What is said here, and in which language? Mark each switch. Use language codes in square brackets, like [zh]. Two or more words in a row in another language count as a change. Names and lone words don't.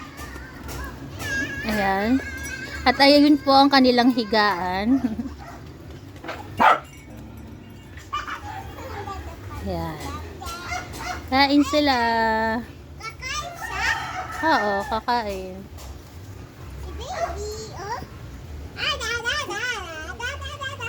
[tl] Ayan. At ayun po ang kanilang higaan. Ayan. Kain sila. Kakain siya? Oo, kakain. Si baby, oh. Ah, da, da, da, da, da, da, da, da.